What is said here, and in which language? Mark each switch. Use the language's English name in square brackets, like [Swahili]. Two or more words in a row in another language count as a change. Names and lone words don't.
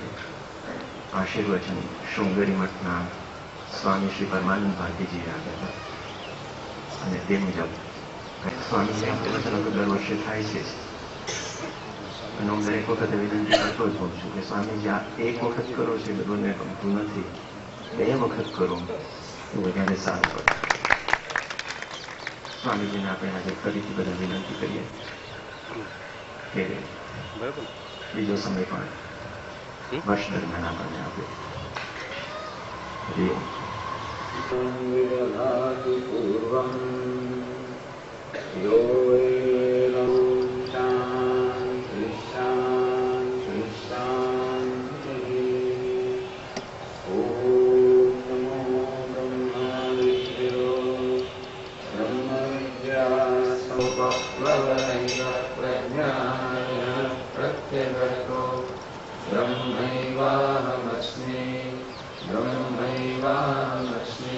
[Gujarati] આશીર્વચન શૃંગેરી મઠના સ્વામી શ્રી પરમાનંદ ભારતીજીએ આપ્યા હતા અને તે મુજબ સ્વામીને પ્રવચનો તો દર વર્ષે થાય છે અને હું દરેક વખતે વિનંતી કરતો જ હોઉં છું કે સ્વામીજી આ એક વખત કરો છો એ બધું ગમતું નથી, 2 વખત કરો તો વધારે સારું પડે. સ્વામીજીને આપણે આજે ફરીથી બધા વિનંતી કરીએ કે બીજો સમય પણ વર્ષ દરમિયાન આપણને આપે. [Sanskrit] विदधातु पूर्वम् यो वेदं शान्ति शान्ति शान्तिः। ॐ नमो ब्रह्मादिभ्यो ब्रह्मविद्यासमुपप्लवैः प्रज्ञाय प्रत्यगतो ब्रह्मैवाहमस्मि ब्रह्मैवाहमस्मि।